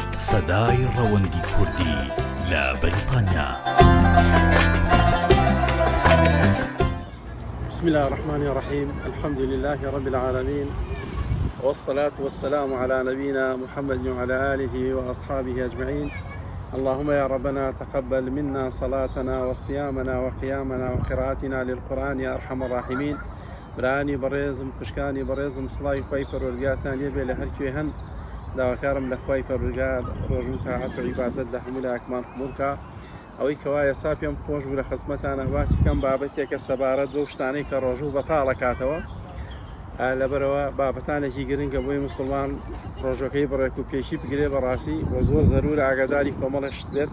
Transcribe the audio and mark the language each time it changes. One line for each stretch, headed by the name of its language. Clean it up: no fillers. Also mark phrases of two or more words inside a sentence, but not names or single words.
Central Kurdish: سەدای ڕەوەندی کوردی لە بریتانیا.
Arabic: بسم الله الرحمن الرحيم. الحمد لله رب العالمين، والصلاة والسلام على نبينا محمد وعلى آله وأصحابه أجمعين. اللهم يا ربنا تقبل منا صلاتنا وصيامنا وقيامنا وقراءتنا للقرآن يا أرحم الراحمين.
Central Kurdish: براني بريزم خشكاني بريزم صلاي خوي پروردگارتان لێبێ لە هەرکوێ هەن داواکارم لە خوای پەروەردگار ڕۆژ و تاعەت و عیبادەت لە هەموو لایەکمان قبوڵ بکە. ئەوەی کەوایە سا پێم خۆش بوو لە خزمەتانە باسی کەم بابەتێکە سەبارەت بەو شتانەی کە ڕۆژوو بەتاڵەکاتەوە. لەبەرەوە بابەتانێکی گرنگە بۆی موسڵمان ڕۆژەکەی بڕێک و پێشی بگرێ بەڕاستی بۆ زۆر زەرورە ئاگاداری کۆمەڵە شت بێت.